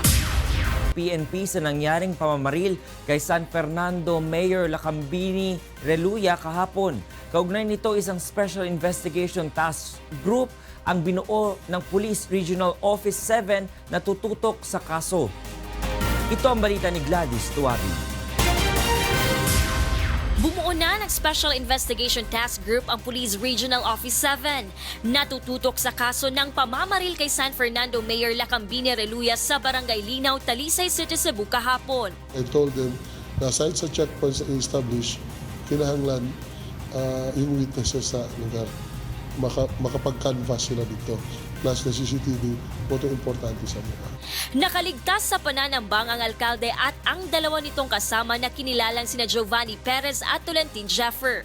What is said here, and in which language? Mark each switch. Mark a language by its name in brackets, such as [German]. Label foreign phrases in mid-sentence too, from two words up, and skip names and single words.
[Filipino] PNP sa nangyaring pamamaril kay San Fernando Mayor Kambini Reluya kahapon. Kaugnay nito isang Special Investigation Task Group ang binuo ng Police Regional Office 7 na tututok sa KASO. Ito ang balita ni Gladys Tuwabi. Bumuo na ng Special Investigation Task Group ang Police Regional Office 7 na tututok sa kaso ng pamamaril kay San Fernando Mayor Kambini Reluya sa Barangay Linaw, Talisay City, Cebu kahapon. [English] I told them [Filipino] na aside sa checkpoints na i-establish, kinahanglan yung witnesses sa lugar. Makapag-canvas sila dito. Plus na CCTV, ito importante sa mga. Nakaligtas sa pananambang ang alkalde at ang dalawa nitong kasama na kinilalang sina Giovanni Perez at Tolentine Jeffer.